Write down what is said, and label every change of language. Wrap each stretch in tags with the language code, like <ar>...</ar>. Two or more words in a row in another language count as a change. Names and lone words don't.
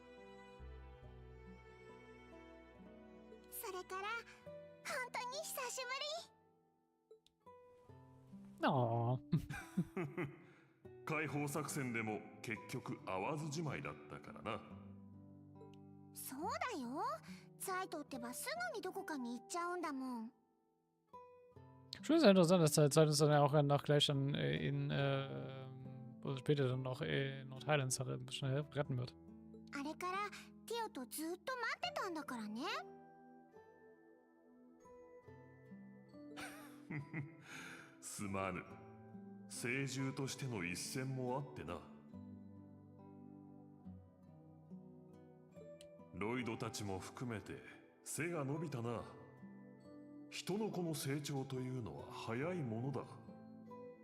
<ja>それから本当に久しぶり。 Oh. 解放作戦でも結局会わずじまいだったからな。そうだよ。サイトってばすぐにどこかに行っちゃうんだもん。</ja> <de>Schon sehr interessant, dass der Zeit uns dann ja auch noch gleich dann später dann noch Nordhighlands schnell retten wird.</de> <ja>あれからティオとずっと待ってたんだからね。すまぬ。聖獣としての一戦もあってな。ロイドたちも含めて背が伸びたな。人の子の成長というのは早いものだ。</ja>